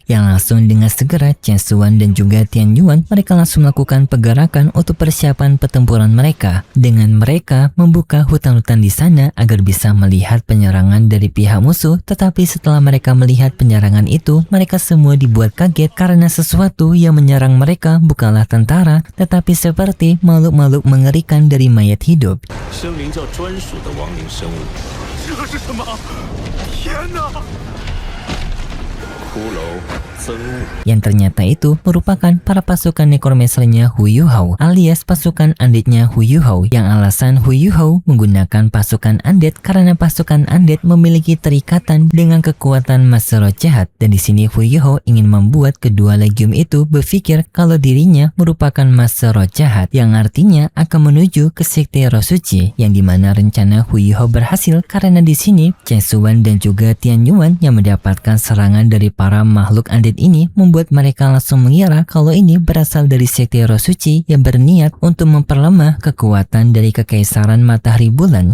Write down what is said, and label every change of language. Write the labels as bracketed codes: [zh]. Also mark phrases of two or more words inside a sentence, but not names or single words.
[id] Yang langsung dengan segera Chen Xuan dan juga Tian Yuan mereka langsung melakukan pergerakan untuk persiapan pertempuran mereka, dengan mereka membuka hutan-hutan di sana agar bisa melihat penyerangan dari pihak musuh. Tetapi setelah mereka melihat penyerangan itu, mereka semua dibuat kaget karena sesuatu yang menyerang mereka bukanlah tentara, tetapi seperti makhluk-makhluk mengerikan dari mayat hidup. [zh] 生灵教专属的亡灵生物。这是什么？天哪！骷髅增物， [id] Yang ternyata itu merupakan para pasukan nekromancernya Huiho, alias pasukan undeadnya Huiho, yang alasan Huiho menggunakan pasukan undead karena pasukan undead memiliki terikatan dengan kekuatan Master Roh jahat. Dan di sini Huiho ingin membuat kedua legium itu berpikir kalau dirinya merupakan Master Roh jahat, yang artinya akan menuju ke sekte Roh Suci, yang dimana rencana Huiho berhasil karena di sini Chen Xuan dan juga Tian Yuan yang mendapatkan serangan dari para makhluk undead ini membuat mereka langsung mengira kalau ini berasal dari sekte Roh Suci yang berniat untuk memperlemah kekuatan dari Kekaisaran Matahari Bulan.